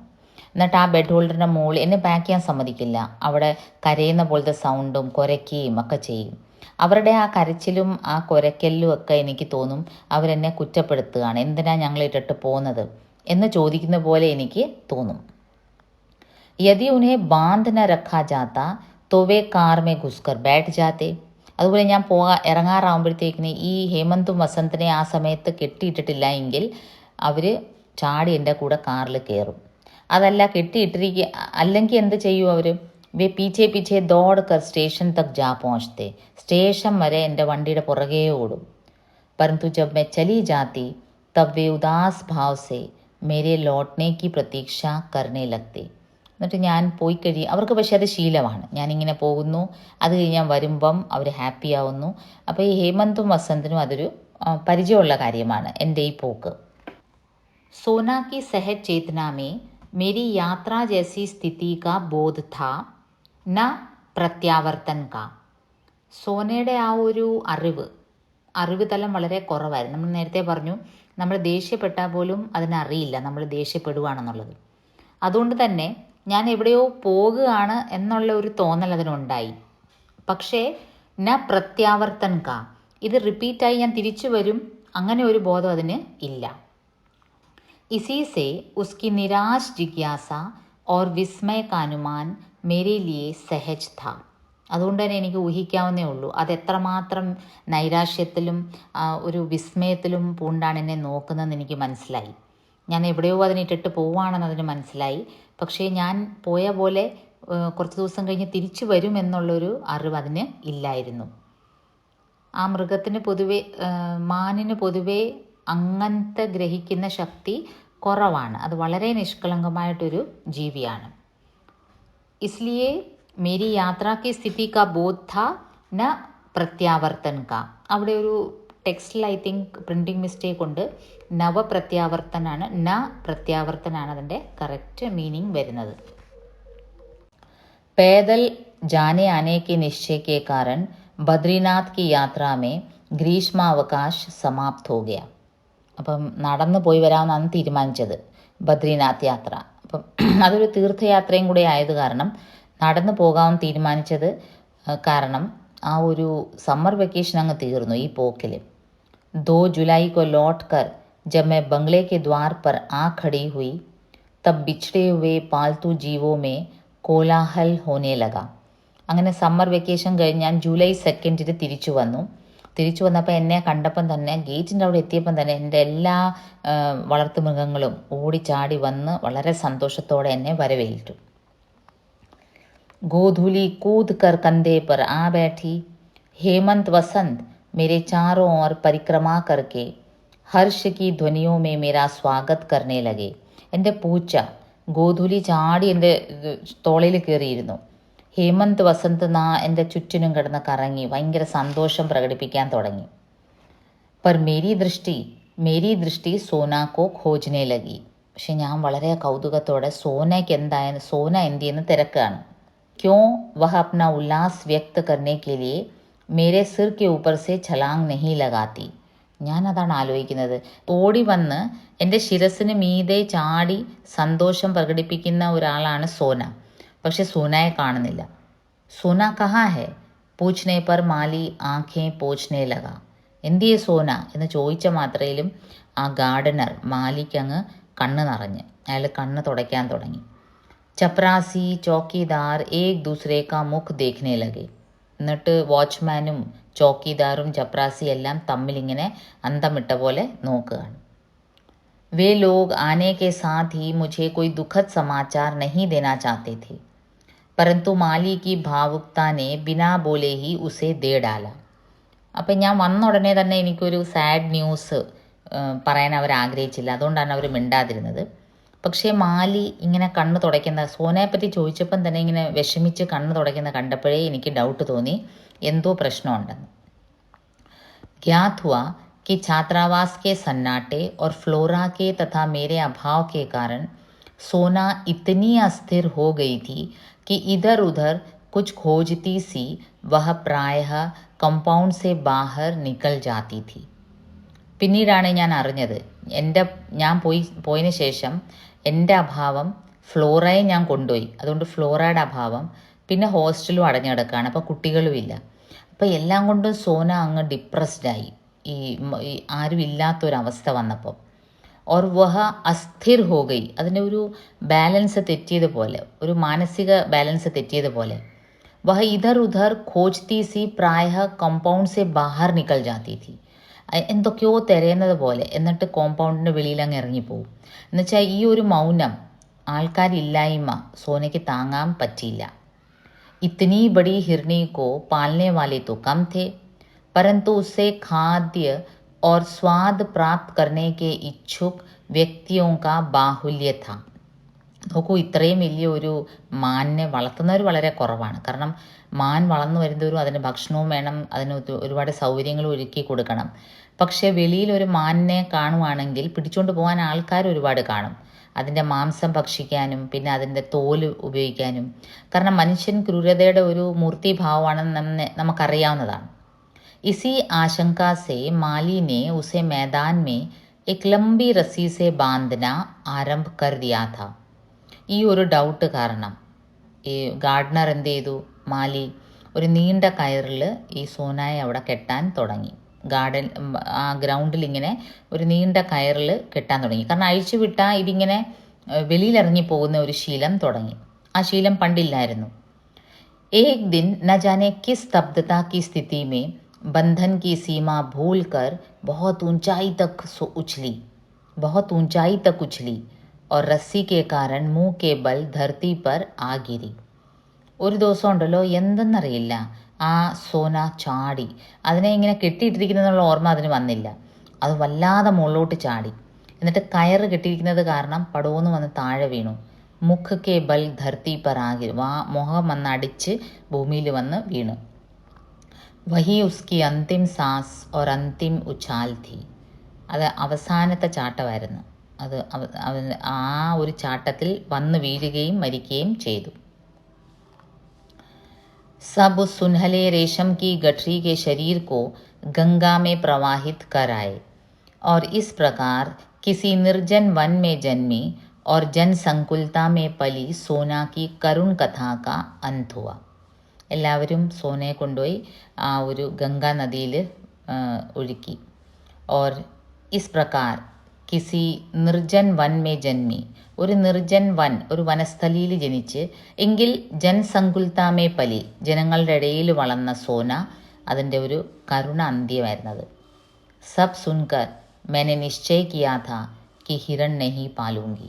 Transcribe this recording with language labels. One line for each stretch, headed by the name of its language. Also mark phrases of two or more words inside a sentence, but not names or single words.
Malayalam: എന്നിട്ട് ആ ബെഡ് ഹോൾഡറിൻ്റെ മുകളിൽ എന്നെ പാക്ക് ചെയ്യാൻ സമ്മതിക്കില്ല. അവിടെ കരയുന്ന പോലത്തെ സൗണ്ടും കുരയ്ക്കുകയും ഒക്കെ ചെയ്യും. അവരുടെ ആ കരച്ചിലും ആ കുരയ്ക്കലും ഒക്കെ എനിക്ക് തോന്നും അവരെന്നെ കുറ്റപ്പെടുത്തുകയാണ്, എന്തിനാ ഞങ്ങൾ ഇട്ടിട്ട് പോകുന്നത് എന്ന് ചോദിക്കുന്ന പോലെ എനിക്ക് തോന്നും.
Hindi: यदि ഉन्हें बांध न रखा जाता तो वे कार में घुसकर बैठ जाते.
Malayalam: അതുപോലെ ഞാൻ ഇറങ്ങാറാകുമ്പോഴത്തേക്കിന് ഈ ഹേമന്തും വസന്തിനെ ആ സമയത്ത് കെട്ടിയിട്ടിട്ടില്ല എങ്കിൽ അവർ ചാടി എൻ്റെ കൂടെ കാറിൽ കയറും. അതല്ല അല്ലെങ്കിൽ എന്ത് ചെയ്യും അവർ?
Hindi: वे पीछे दौड़कर स्टेशन तक जा पहुंचते.
Malayalam: സ്റ്റേഷൻ വരെ എൻ്റെ വണ്ടിയുടെ പുറകെ ഓടും.
Hindi: परंतु जब मैं चली जाती तब वे उदास भाव से मेरे लौटने की प्रतीक्षा करने लगते.
Malayalam: എന്നിട്ട് ഞാൻ പോയി അവർക്ക് പക്ഷേ അത് ശീലമാണ്. ഞാനിങ്ങനെ പോകുന്നു, അത് കഴിഞ്ഞ് ഞാൻ വരുമ്പം അവർ ഹാപ്പി ആവുന്നു. അപ്പോൾ ഈ ഹേമന്തും വസന്തിനും അതൊരു പരിചയമുള്ള കാര്യമാണ് എൻ്റെ ഈ പോക്ക്.
Hindi: सोना की सहज चेतना में मेरी यात्रा जैसी स्थिति का बोध था, न प्रत्यावर्तन का.
Malayalam: സോനയുടെ ആ ഒരു അറിവ് തലം വളരെ കുറവായിരുന്നു. നമ്മൾ നേരത്തെ പറഞ്ഞു, നമ്മൾ ദേഷ്യപ്പെട്ടാൽ പോലും അതിനറിയില്ല നമ്മൾ ദേഷ്യപ്പെടുകയാണെന്നുള്ളത്. അതുകൊണ്ട് തന്നെ ഞാൻ എവിടെയോ പോകുകയാണ് എന്നുള്ള ഒരു തോന്നൽ അതിനുണ്ടായി. പക്ഷേ
Hindi: न प्रत्यावर्तन का,
Malayalam: ഇത് റിപ്പീറ്റായി ഞാൻ തിരിച്ചു വരും, അങ്ങനെ ഒരു ബോധം അതിന് ഇല്ല.
Hindi: इसी से उसकी निराश जिज्ञासा और विस्मय का अनुमान मेरे लिए सहज था.
Malayalam: അതുകൊണ്ട് തന്നെ എനിക്ക് ഊഹിക്കാവുന്നേ ഉള്ളൂ അതെത്രമാത്രം നൈരാശ്യത്തിലും ഒരു വിസ്മയത്തിലും പൂണ്ടാണ് എന്നെ നോക്കുന്നതെന്ന് എനിക്ക് മനസ്സിലായി. ഞാൻ എവിടെയോ അതിനിട്ടിട്ട് പോവുകയാണെന്ന് അതിന് മനസ്സിലായി. പക്ഷേ ഞാൻ പോയ പോലെ കുറച്ച് ദിവസം കഴിഞ്ഞ് തിരിച്ചു വരുമെന്നുള്ളൊരു അറിവ് അതിന് ഇല്ലായിരുന്നു. ആ മൃഗത്തിന് പൊതുവെ മാനിന് പൊതുവെ അങ്ങനത്തെ ഗ്രഹിക്കുന്ന ശക്തി കുറവാണ്. അത് വളരെ നിഷ്കളങ്കമായിട്ടൊരു ജീവിയാണ്.
Hindi: इसलिए मेरी यात्रा की स्थिति का बोध था न प्रत्यावर्तन का.
Malayalam: അവിടെ ഒരു ടെക്സ്റ്റിൽ
English: I think printing mistake
Malayalam: ഉണ്ട്. നവപ്രത്യാവർത്തനാണ്, ന പ്രത്യാവർത്തനാണ് അതിൻ്റെ
English: correct meaning
Malayalam: വരുന്നത്.
Hindi: पैदल जाने आने के निश्चय के कारण बद्रीनाथ की यात्रा में ग्रीष्मावकाश समाप्त हो गया.
Malayalam: അപ്പം നടന്നു പോയി വരാമെന്നാണ് തീരുമാനിച്ചത് ബദ്രീനാഥ് യാത്ര. അപ്പം അതൊരു തീർത്ഥയാത്രയും കൂടെ ആയത് കാരണം നടന്നു പോകാമെന്ന് തീരുമാനിച്ചത് കാരണം ആ ഒരു
English: summer vacation
Malayalam: അങ്ങ് തീർന്നു ഈ പോക്കിൽ.
Hindi: 2 जुलाई को लौट कर जब मैं बंगले के द्वार पर आ खड़ी हुई तब बिछड़े हुए पालतू जीवों में कोलाहल होने लगा.
Malayalam: അങ്ങനെ
English: summer vacation
Malayalam: കഴിഞ്ഞ് ഞാൻ ജൂലൈ 2 തിരിച്ചു വന്നപ്പോൾ എന്നെ കണ്ടപ്പം തന്നെ ഗേറ്റിൻ്റെ അവിടെ എത്തിയപ്പം തന്നെ എൻ്റെ എല്ലാ വളർത്തുമൃഗങ്ങളും ഓടിച്ചാടി വന്ന് വളരെ സന്തോഷത്തോടെ എന്നെ വരവേറ്റു.
Hindi: गोधूली कूद कर कंधे पर आ बैठी. हेमंत वसंत मेरे चारों ओर परिक्रमा करके हर्ष की ध्वनियों में मेरा स्वागत करने लगे.
Malayalam: എൻ്റെ പൂച്ച ഗോധൂലി ചാടി എൻ്റെ തോളയിൽ കയറിയിരുന്നു. ഹേമന്ത് വസന്ത് എൻ്റെ ചുറ്റിനും കിടന്ന് കറങ്ങി ഭയങ്കര സന്തോഷം പ്രകടിപ്പിക്കാൻ തുടങ്ങി.
Hindi: पर मेरी दृष्टि सोना को खोजने लगी.
Malayalam: പക്ഷെ ഞാൻ വളരെ കൗതുകത്തോടെ സോന എന്തിയെന്ന് തിരക്കാണ്.
Hindi: क्यों वह अपना उल्लास व्यक्त करने के लिए मेरे सिर के ऊपर से छलांग नहीं लगाती.
Malayalam: ഞാനതാണ് ആലോചിക്കുന്നത്. ഓടി വന്ന് എൻ്റെ ശിരസിന് മീതെ ചാടി സന്തോഷം പ്രകടിപ്പിക്കുന്ന ഒരാളാണ് സോന. പക്ഷെ സോനയെ കാണുന്നില്ല.
Hindi: सोना कहाँ है पूछने पर माली आँखें पोंछने लगा.
Malayalam: എന്തിയെ സോന എന്ന് ചോദിച്ച മാത്രയിലും ആ ഗാർഡനർ മാലിക്കങ്ങ് കണ്ണ് നിറഞ്ഞ് അയാൾ കണ്ണ് തുടയ്ക്കാൻ തുടങ്ങി.
Hindi: चपरासी चौकीदार एक दूसरे का मुख देखने लगे.
Malayalam: എന്നിട്ട് വാച്ച്മാനും ചോക്കിദാറും ചപ്രാസി എല്ലാം തമ്മിലിങ്ങനെ അന്തമിട്ട പോലെ നോക്കുകയാണ്.
Hindi: वे लोग आने के साथ ही मुझे कोई दुखद समाचार नहीं देना चाहते थे, परंतु माली की भावुकता ने बिना बोले ही उसे दे डाला.
Malayalam: അപ്പം ഞാൻ വന്ന ഉടനെ തന്നെ എനിക്കൊരു
English: sad news
Malayalam: പറയാൻ അവർ ആഗ്രഹിച്ചില്ല. അതുകൊണ്ടാണ് അവർ മിണ്ടാതിരുന്നത്. പക്ഷേ മാലി ഇങ്ങനെ കണ്ണ് തുടയ്ക്കുന്ന സോനയെപ്പറ്റി ചോദിച്ചപ്പം തന്നെ ഇങ്ങനെ വിഷമിച്ച് കണ്ണ് തുടയ്ക്കുന്ന കണ്ടപ്പോഴേ എനിക്ക് ഡൗട്ട് തോന്നി എന്തോ പ്രശ്നമുണ്ടെന്ന്.
Hindi: ज्ञात हुआ कि छात्रावास के सन्नाटे और फ्लोरा के तथा मेरे अभाव के कारण सोना इतनी अस्थिर हो गई थी कि इधर उधर कुछ खोजती सी वह प्रायः कंपाउंड से बाहर निकल जाती थी.
Malayalam: പിന്നീടാണ് ഞാൻ അറിഞ്ഞത് ഞാൻ പോയതിന് ശേഷം എൻ്റെ അഭാവം ഫ്ലോറയെ ഞാൻ കൊണ്ടുപോയി. അതുകൊണ്ട് ഫ്ലോറയുടെ അഭാവം, പിന്നെ ഹോസ്റ്റലും അടഞ്ഞു കിടക്കുകയാണ്. അപ്പോൾ കുട്ടികളുമില്ല. അപ്പോൾ എല്ലാം കൊണ്ടും സോന അങ്ങ് ഡിപ്രസ്ഡായി, ഈ ആരും ഇല്ലാത്തൊരവസ്ഥ വന്നപ്പോൾ.
Hindi: और वह अस्थिर हो गई.
Malayalam: അതിൻ്റെ ഒരു ബാലൻസ് തെറ്റിയതുപോലെ, ഒരു മാനസിക ബാലൻസ് തെറ്റിയതുപോലെ.
Hindi: वह इधर उधर खोजती सी प्रायः कंपाउंड से बाहर निकल जाती थी.
Malayalam: എന്തൊക്കെയോ തിരയുന്നത് പോലെ, എന്നിട്ട് കോമ്പൗണ്ടിൻ്റെ വെളിയിൽ അങ്ങ് ഇറങ്ങിപ്പോവും. എന്നുവെച്ചാൽ ഈ ഒരു മൗനം, ആൾക്കാരില്ലായ്മ സോനയ്ക്ക് താങ്ങാൻ പറ്റിയില്ല.
Hindi: इतनी बड़ी हिरनी को पालने वाले तो कम थे, परंतु उससे खाद्य और स्वाद प्राप्त करने के इच्छुक व्यक्तियों का बाहुल्य था.
Malayalam: നോക്കൂ, ഇത്രയും വലിയൊരു മാനിനെ വളർത്തുന്നവർ വളരെ കുറവാണ്. കാരണം മാൻ വളർന്നു വരുന്നവരും അതിന് ഭക്ഷണവും വേണം, അതിന് ഒരുപാട് സൗകര്യങ്ങളും ഒരുക്കി കൊടുക്കണം. പക്ഷേ വെളിയിലൊരു മാനിനെ കാണുവാണെങ്കിൽ പിടിച്ചുകൊണ്ട് പോകാൻ ആൾക്കാർ ഒരുപാട് കാണും, അതിൻ്റെ മാംസം ഭക്ഷിക്കാനും പിന്നെ അതിൻ്റെ തോല് ഉപയോഗിക്കാനും. കാരണം മനുഷ്യൻ ക്രൂരതയുടെ ഒരു മൂർത്തിഭാവമാണെന്ന് നമുക്കറിയാവുന്നതാണ്.
Hindi: इसी आशंका से माली ने उसे मैदान में एक लंबी रस्सी से बांधना आरंभ कर दिया था.
Malayalam: ഈ ഒരു ഡൗട്ട് കാരണം ഈ ഗാർഡനർ എന്ത് ചെയ്തു, മാലി ഒരു നീണ്ട കയറിൽ ഈ സോനയെ അവിടെ കെട്ടാൻ തുടങ്ങി. ആ ഗ്രൗണ്ടിൽ ഇങ്ങനെ ഒരു നീണ്ട കയറിൽ കെട്ടാൻ തുടങ്ങി. കാരണം അഴിച്ചു വിട്ടാൽ ഇതിങ്ങനെ വെളിയിലിറങ്ങി പോകുന്ന ഒരു ശീലം തുടങ്ങി. ആ ശീലം പണ്ടില്ലായിരുന്നു.
Hindi: एक दिन न जाने किस स्तब्धता की स्थिति में बंधन की सीमा भूलकर बहुत ऊंचाई तक उछली और रस्सी के कारण मुंह के बल धरती पर आ गिरी.
Malayalam: ഒരു ദിവസം ഉണ്ടല്ലോ, എന്തെന്നറിയില്ല, ആ സോന ചാടി. അതിനെ ഇങ്ങനെ കെട്ടിയിട്ടിരിക്കുന്നതെന്നുള്ള ഓർമ്മ അതിന് വന്നില്ല. അത് വല്ലാതെ മുകളിലോട്ട് ചാടി. എന്നിട്ട് കയറ് കെട്ടിയിരിക്കുന്നത് കാരണം പടോന്ന് വന്ന് താഴെ വീണു.
Hindi: मुख के बल धरती पर आकी,
Malayalam: മുഖം വന്ന് അടിച്ച് ഭൂമിയിൽ വന്ന് വീണു.
Hindi: वही उसकी अंतिम साँस और अंतिम उछाल थी.
Malayalam: അത് അവസാനത്തെ ചാട്ടമായിരുന്നു. അത് ആ ഒരു ചാട്ടത്തിൽ വന്ന് വീഴുകയും മരിക്കുകയും ചെയ്തു.
Hindi: सब उस सुनहले रेशम की गठरी के शरीर को गंगा में प्रवाहित कर आए और इस प्रकार किसी निर्जन वन में जन्मी और जनसंकुलता में पली सोना की करुण कथा का अंत हुआ.
Malayalam: എല്ലാവരും സോനയെ കൊണ്ടുപോയി ആ ഒരു ഗംഗാ നദിയിൽ ഒഴുക്കി.
Hindi: और इस प्रकार किसी निर्जन वन में जन्मी,
Malayalam: ഒരു
Hindi: निर्जन वन,
Malayalam: ഒരു വനസ്ഥലിയിൽ ജനിച്ച്, എങ്കിൽ
Hindi: जनसंकुलता में पली,
Malayalam: ജനങ്ങളുടെ ഇടയിൽ വളർന്ന സോന, അതിൻ്റെ ഒരു കരുണ അന്ത്യമായിരുന്നത്.
Hindi: सब सुनकर मैंने निश्चय किया था कि हिरण नहीं पालूँगी.